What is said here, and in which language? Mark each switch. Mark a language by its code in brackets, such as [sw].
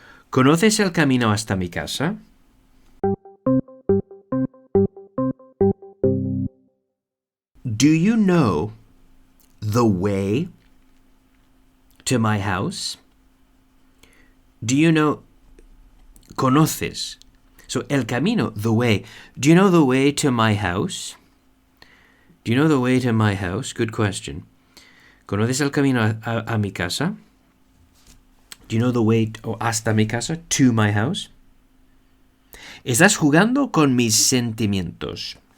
[es] ¿Conoces el camino hasta mi casa? [en] Do you know the way to my house? Do you know? Conoces. So, el camino, the way. Do you know the way to my house? Do you know the way to my house? Good question. [es] ¿Conoces el camino a mi casa? [en] Do you know the way [es] hasta mi casa? [en] To my house? [es] Estás jugando con mis sentimientos.